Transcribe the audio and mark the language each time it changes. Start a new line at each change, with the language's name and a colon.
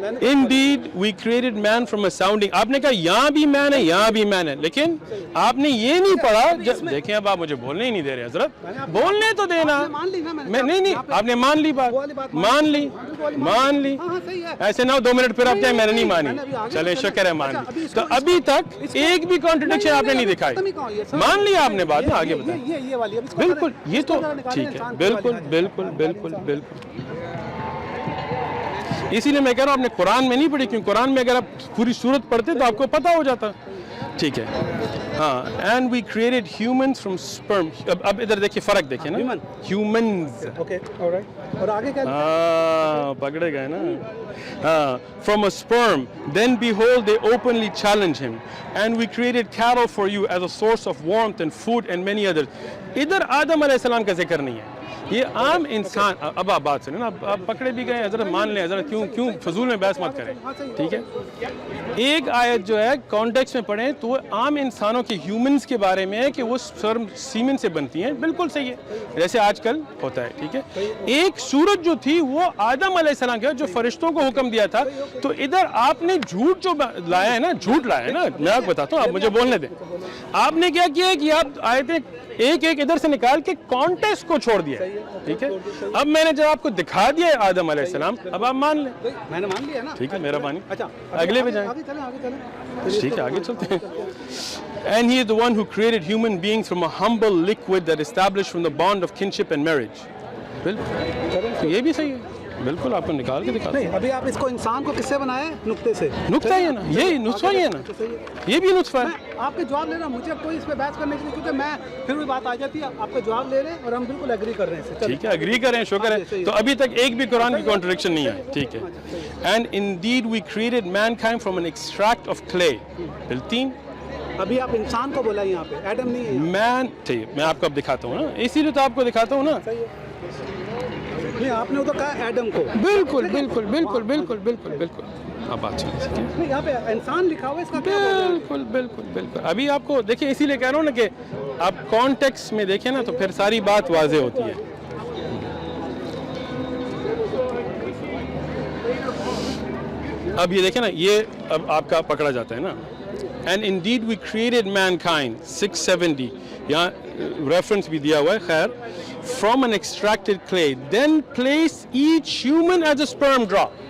English: Indeed we created man from a sounding.
Urdu: آپ نے کہا یہاں بھی مین ہے, یہاں بھی مین ہے, لیکن آپ نے یہ نہیں پڑھا. دیکھیں اب آپ مجھے بولنے ہی نہیں دے رہے حضرت, بولنے تو دینا. میں نہیں, آپ نے مان لی بات, مان لی, مان لی. ایسے نہ 2 منٹ پھر آپ کہیں میں نے نہیں مانی. چلیں شکر ہے مان لی. تو ابھی تک ایک بھی کانٹرڈکشن آپ نے نہیں دکھائی, مان لی آپ نے بات. آگے بتائیں. بالکل, یہ تو ٹھیک ہے, بالکل بالکل بالکل بالکل. اسی لیے میں کہہ رہا ہوں آپ نے قرآن میں نہیں پڑھی, کیوں قرآن میں اگر آپ پوری سورت پڑھتے تو آپ کو پتہ ہو جاتا. ٹھیک ہے, ہاں.
English: and we created humans from sperm.
Urdu: اب ادھر دیکھیے فرق دیکھیں نا, humans. اور آگے کیا, ہاں پکڑے گئے نا, ہاں,
English: from a sperm. Then behold they openly challenge him. And we created cattle for you as a source of warmth and food and many others.
Urdu: ادھر آدم علیہ السلام کا ذکر نہیں ہے, یہ عام انسان. اب آپ بات سنیں نا, آپ پکڑے بھی گئے, حضرت مان لیں, حضرت کیوں فضول میں بحث مت کریں, ٹھیک ہے. ایک آیت جو ہے کانٹیکس میں پڑھیں تو وہ عام انسانوں کے ہیومنز کے بارے میں ہے کہ وہ سپرم سیمن سے بنتی ہیں, بالکل صحیح ہے, جیسے آج کل ہوتا ہے, ٹھیک ہے. ایک سورت جو تھی وہ آدم علیہ السلام کا جو فرشتوں کو حکم دیا تھا. تو ادھر آپ نے جھوٹ جو لایا ہے نا, جھوٹ لایا ہے نا, میں آپ کو بتاتا ہوں, آپ مجھے بولنے دیں. آپ نے کیا کیا ہے کہ آپ آیتیں ایک ایک ادھر سے نکال کے کانٹیکسٹ کو چھوڑ دیا, ٹھیک ہے. اب میں نے جب آپ کو دکھا دیا ہے آدم علیہ السلام, اب آپ مان لیں. میں نے مان لیا نا, ٹھیک ہے, میرا بانی. اگلے پہ جائیں, ٹھیک ہے, آگے چلتے ہیں.
English: And he is the one who created human beings from a humble liquid that established from the bond of kinship and marriage.
Urdu: بالکل یہ بھی صحیح ہے, بالکل آپ کو نکال کے دکھا. نہیں, ابھی آپ اس کو انسان کو کس سے بنایا ہے, نقطے سے. نقطہ ہی ہے نا, یہی نطفہ ہی ہے نا, یہ بھی نطفہ ہے. آپ کے جواب لے رہا ہوں, مجھے کوئی اس پہ بحث کرنے کے لیے, کیونکہ میں پھر بھی بات آ جاتی ہے, آپ کے جواب لے رہے ہیں اور ہم بالکل ایگری کر رہے ہیں. ٹھیک ہے, ایگری کریں, شکر ہے. تو ابھی تک ایک بھی قرآن کی کانٹرڈکشن نہیں ہے, ٹھیک ہے.
English: And indeed we created mankind from an extract of clay.
Urdu: 3 ابھی آپ انسان کو بولا یہاں پہ, ایڈم نہیں ہے. میں ٹھیک میں آپ کو اب دکھاتا ہوں نا, اسی لیے تو آپ کو دکھاتا ہوں نا. نہیں آپ نے تو کہا ایڈم کو. بالکل بالکل بالکل بالکل بالکل بالکل. اب بات سنیں, یہاں پہ انسان لکھا ہوا ہے, اس کا کیا بالکل بالکل بالکل. ابھی آپ کو دیکھیں, اسی لیے کہہ رہا ہوں نا کہ آپ کانٹیکسٹ میں دیکھیں نا تو پھر ساری بات واضح ہوتی ہے. اب یہ دیکھیں نا, یہ اب آپ کا پکڑا جاتا ہے نا.
English: And indeed we created mankind 670
Urdu: یہاں ریفرنس بھی دیا ہوا ہے, خیر,
English: from an extracted clay, then place each human as a sperm drop.